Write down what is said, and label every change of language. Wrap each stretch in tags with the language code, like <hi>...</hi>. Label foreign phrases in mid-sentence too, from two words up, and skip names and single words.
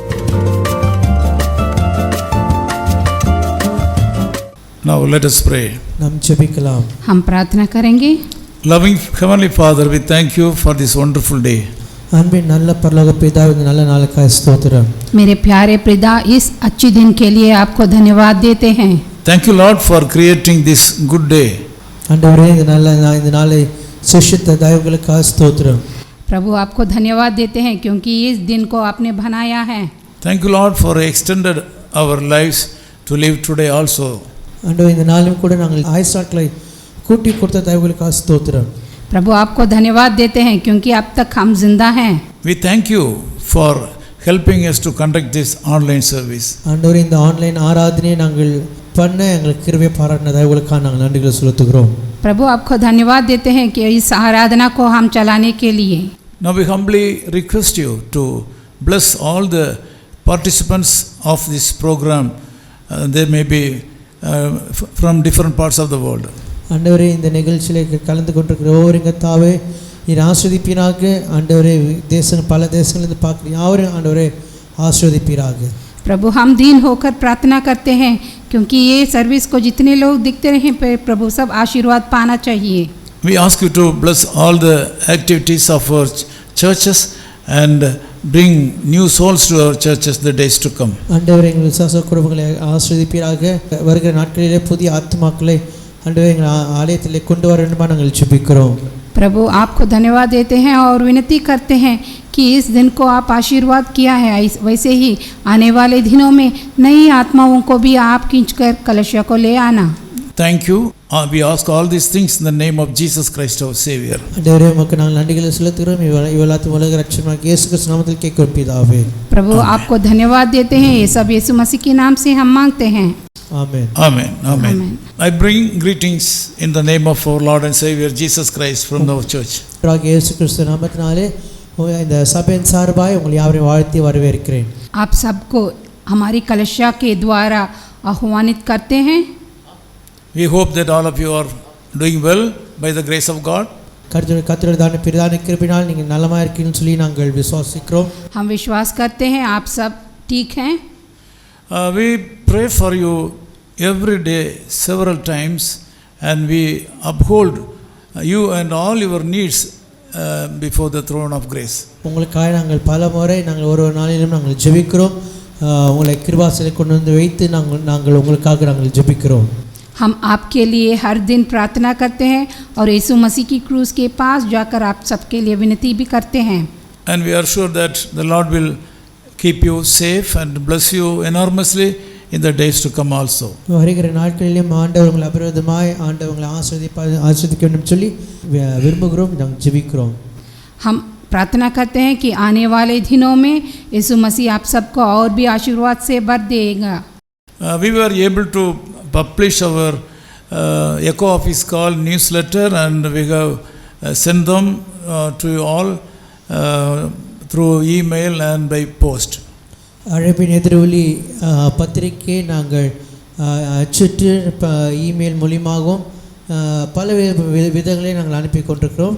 <en>Now let us pray.</en> <ta>நாம் ஜெபிக்கலாம்.</ta> <hi>हम प्रार्थना करेंगे.</hi> <en>Loving Heavenly Father, we thank you for this wonderful day.</en> <ta>அன்பின் நல்ல பரலோக பிதாவே, இந்த நல்ல நாளுக்காக ஸ்தோத்திரம்.</ta> <hi>मेरे प्यारे पिता, इस अच्छे दिन के लिए आपको धन्यवाद देते हैं.</hi> <en>Thank you, Lord, for creating this good day.</en> <ta>ஆண்டவரே, இந்த நாளை சிருஷ்டித்த தயவுகளுக்காக ஸ்தோத்திரம்.</ta> <hi>प्रभु, आपको धन्यवाद देते हैं क्योंकि इस दिन को आपने बनाया है.</hi> <en>Thank you, Lord, for extended our lives to live today also.</en> <ta>ஆண்டவரே, இந்த நாளும் கூட நாங்கள் ஆயுசாட்களை கூட்டி கொடுத்த தயவுகளுக்காக ஸ்தோத்திரம்.</ta> <hi>प्रभु, आपको धन्यवाद देते हैं क्योंकि अब तक हम जिंदा हैं.</hi> <en>We thank you for helping us to conduct this online service.</en> <ta>ஆண்டவரே, இந்த ஆன்லைன் ஆராதனையை நாங்கள் பண்ண எங்களுக்கு கிருபை பாராட்டின தயவுகளுக்காக நாங்கள் நன்றிகளை செலுத்துகிறோம்.</ta> <hi>प्रभु, आपको धन्यवाद देते हैं कि इस आराधना को हम चलाने के लिए.</hi> <en>Now we humbly request you to bless all the participants of this program. They may be from different parts of the world.</en> <ta>ஆண்டவரே, இந்த நிகழ்ச்சியில் கலந்து கொண்டிருக்கிற ஒவ்வொரு தாவே நீர் ஆஸ்வதிப்பீராக. ஆண்டவரே, பல தேசங்களிலிருந்து பார்க்குற யாவரும் ஆண்டவரே ஆஸ்வதிப்பீராக.</ta> <hi>प्रभु, हम दीन होकर प्रार्थना करते हैं क्योंकि ये सर्विस को जितने लोग दिखते रहे प्रभु सब आशीर्वाद पाना चाहिए.</hi> <en>We ask you to bless all the activities of our churches and bring new souls to our churches the days to come.</en> <ta>ஆண்டவரே, எங்கள் விசுவாச குடும்பங்களை ஆஸ்வதிப்பீராக. வருகிற நாட்களிலே புதிய ஆத்மாக்களை ஆண்டவரே எங்கள் ஆலயத்திலே கொண்டு வர வேண்டுமா நாங்கள் ஜெபிக்கிறோம்.</ta> <hi>प्रभु, आपको धन्यवाद देते हैं और विनती करते हैं कि इस दिन को आप आशीर्वाद किया है, वैसे ही आने वाले दिनों में नई आत्माओं को भी आप खींचकर कलशा को ले आना.</hi> <en>Thank you. We ask all these things in the name of Jesus Christ our Savior.</en> <ta>ஆண்டவரே, உமக்கு நாங்கள் நன்றிகளை செலுத்துகிறோம். இவ்வளவு உலக ரட்சகனாகிய இயேசு கிறிஸ்து நாமத்தில் கேட்கிறோம் பிதாவே.</ta> <hi>प्रभु, आपको धन्यवाद देते हैं. ये सब यीशु मसीह के नाम से हम मांगते हैं.</hi> <en>Amen. Amen. Amen. I bring greetings in the name of our Lord and Savior Jesus Christ from our church.</en> <ta>இயேசு கிறிஸ்து நாமத்தினாலே இந்த சபையின் சார்பாய் உங்களை யாவரையும் வாழ்த்தி வரவேற்கிறேன்.</ta> <hi>आप सबको हमारी कलशा के द्वारा आह्वानित करते हैं.</hi> <en>We hope that all of you are doing well by the grace of God.</en> <ta>கர்த்தருடைய பிரதான கிருபையினால் நீங்கள் நலமாக இருக்கீங்கன்னு சொல்லி நாங்கள் விசுவாசிக்கிறோம்.</ta> <hi>हम विश्वास करते हैं आप सब ठीक हैं.</hi> <en>We pray for you every day several times and we uphold you and all your needs before the throne of grace.</en> <ta>உங்களுக்காக நாங்கள் பல முறை நாங்கள் ஒரு நாளிலும் நாங்கள் ஜெபிக்கிறோம். உங்களை கிருபாசனத்தில் கொண்டு வந்து வைத்து நாங்கள் உங்களுக்காக நாங்கள் ஜெபிக்கிறோம்.</ta> <hi>हम आपके लिए हर दिन प्रार्थना करते हैं और यीशु मसीह की क्रूस के पास जाकर आप सबके लिए विनती भी करते हैं.</hi> <en>And we are sure that the Lord will keep you safe and bless you enormously in the days to come also.</en> <ta>வருகிற நாட்களிலும் ஆண்டவர் உங்களை அபரிவிதமாய் ஆண்டவர் உங்களை ஆசீர்வதிக்க வேண்டும் சொல்லி விரும்புகிறோம், நாங்கள் ஜெபிக்கிறோம்.</ta> <hi>हम प्रार्थना करते हैं कि आने वाले दिनों में यीशु मसीह आप सबको और भी आशीर्वाद से भर देगा.</hi> <en>We were able to publish our Echo Office Call newsletter and we have sent them to you all through email and by post.</en> <ta>அழைப்பின் எதிரொலி பத்திரிகை நாங்கள் அச்சிட்டு இமெயில் மூலியமாகவும் பல விதங்களை நாங்கள் அனுப்பி கொண்டிருக்கிறோம்.</ta>